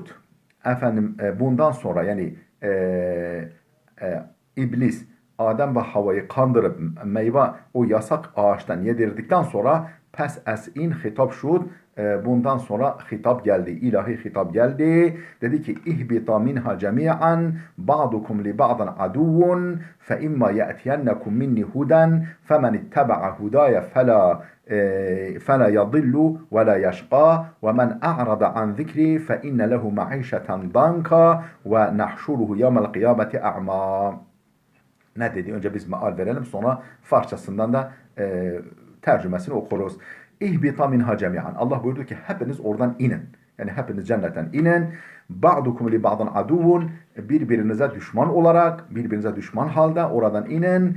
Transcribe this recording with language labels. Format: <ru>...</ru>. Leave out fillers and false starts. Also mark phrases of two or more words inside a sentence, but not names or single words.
<tr>Bundan sonra yani iblis Adem ve Havva'yı kandırıp meyve o yasak ağaçtan yedirdikten sonra</tr> <fa>پس از این خطاب شد.</fa> <tr>Bundan sonra hitap geldi. İlahi hitap geldi. Dedi ki</tr> <ar>اهبطا منها جميعا بعضكم لبعض عدو فإما يأتينكم مني هدى فمن اتبع هداي فلا يضل ولا يشقى ومن أعرض عن ذكري فإن له معيشة ضنكا ونحشره يوم القيامة أعمى.</ar> <tr>Ne dedi? Önce biz meal verelim, sonra Farsçasından da tercümesini okuruz.</tr> <ar>اهبطا منها جميعا.</ar> <tr>Allah buyurdu ki hepiniz oradan inin. Yani hepiniz cennetten inin.</tr> <ar>بعضكم لبعض عدو.</ar> <tr>Birbirinize düşman olarak, birbirinize düşman halde oradan inin.</tr>